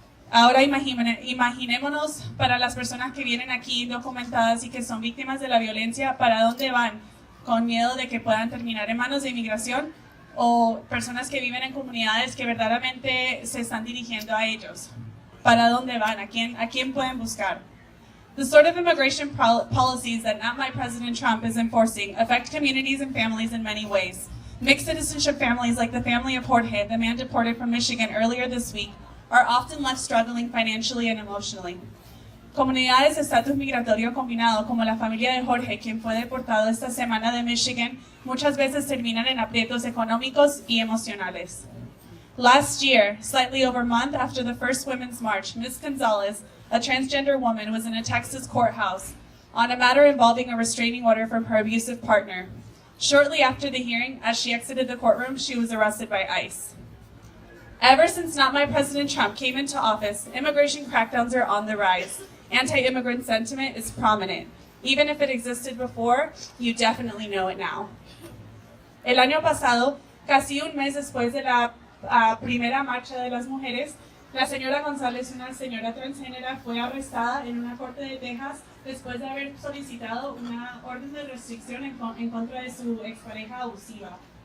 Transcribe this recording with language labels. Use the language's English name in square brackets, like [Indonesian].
[Spanish] Ahora imaginémonos para las personas que vienen aquí indocumentadas y que son víctimas de la violencia, ¿para dónde van? Con miedo de que puedan terminar en manos de inmigración o personas que viven en comunidades que verdaderamente se están dirigiendo a ellos. ¿Para dónde van? ¿A quién pueden buscar? [English] The sort of immigration policies that not my President Trump is enforcing affect communities and families in many ways. Mixed citizenship families like the family of Jorge, the man deported from Michigan earlier this week, are often left struggling financially and emotionally. [Spanish] Comunidades de estatus migratorio combinado, como la familia de Jorge, quien fue deportado esta semana de Michigan, muchas veces terminan en aprietos económicos y emocionales. [English] Last year, slightly over a month after the first Women's March, Ms. Gonzalez, a transgender woman, was in a Texas courthouse on a matter involving a restraining order from her abusive partner. Shortly after the hearing, as she exited the courtroom, she was arrested by ICE. Ever since Not My President Trump came into office, immigration crackdowns are on the rise. Anti-immigrant sentiment is prominent. Even if it existed before, you definitely know it now. [Spanish] El año pasado, casi un mes después de la primera marcha de las mujeres, la señora González, una señora transgénera, fue arrestada en una corte de Texas después de haber solicitado una orden de restricción en contra de su expareja abusiva.